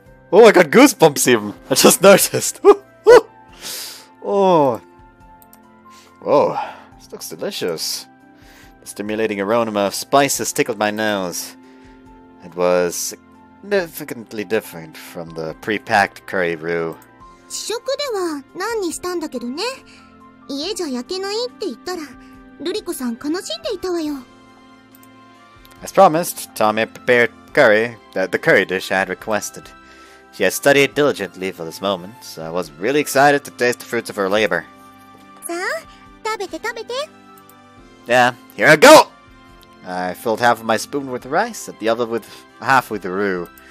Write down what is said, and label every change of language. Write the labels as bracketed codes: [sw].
[en] Oh, I got goosebumps even. I just noticed. Oh. Whoa. This looks delicious. The stimulating aroma of spices tickled my nose. It was significantly different from the pre-packed curry roux. [ja] 試食では何にしたんだけどね。家じゃ焼けないって言ったら、ルリコさん悲しんでいたわよ。 [en] As promised, Tommy prepared the curry dish I had requested. She had studied diligently for this moment, so I was really excited to taste the fruits of her labor. [ja] さあ、食べて食べて。 [en] Yeah, here I go! I filled half of my spoon with rice and the other with half with the roux.